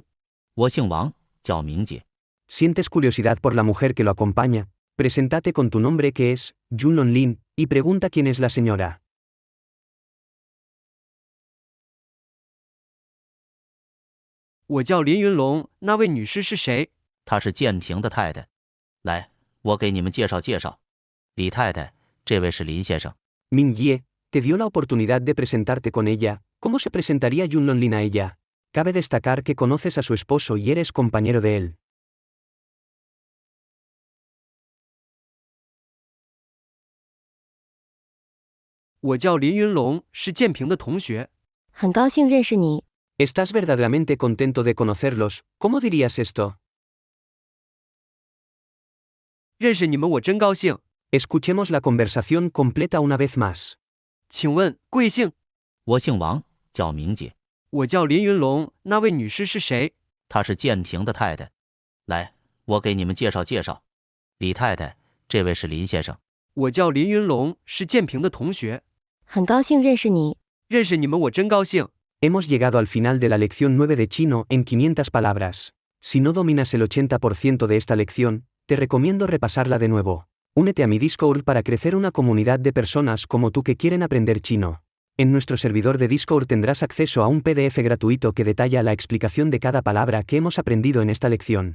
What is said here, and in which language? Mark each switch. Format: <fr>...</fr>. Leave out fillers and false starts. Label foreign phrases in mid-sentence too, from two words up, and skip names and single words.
<zh>我姓王，叫明姐。</zh> <es>¿Sientes curiosidad por la mujer que lo acompaña? Preséntate con tu nombre que es Junlon Lin y pregunta quién es la señora.</es> <zh>我叫林云龙，那位女士是谁？她是建平的太太。来，我给你们介绍介绍。李太太，这位是林先生。</zh> <es>Ming Ye, te dio la oportunidad de presentarte con ella, ¿cómo se presentaría Junlon Lin a ella? Cabe destacar que conoces a su esposo y eres compañero de él.</es> <zh>我叫林云龙，是建平的同学。很高兴认识你。</zh> <es>¿Estás verdaderamente contento de conocerlos? ¿Cómo dirías esto?</es> <zh>认识你们我真高兴。</zh> <es>Escuchemos la conversación completa una vez más.</es> <zh>请问贵姓？我姓王，叫明姐。我叫林云龙，那位女士是谁？她是建平的太太。来，我给你们介绍介绍。李太太，这位是林先生。我叫林云龙，是建平的同学。很高兴认识你。认识你们我真高兴。</zh> <es>Hemos llegado al final de la lección 9 de chino en 500 palabras. Si no dominas el 80% de esta lección, te recomiendo repasarla de nuevo. Únete a mi Discord para crecer una comunidad de personas como tú que quieren aprender chino. En nuestro servidor de Discord tendrás acceso a un PDF gratuito que detalla la explicación de cada palabra que hemos aprendido en esta lección.</es>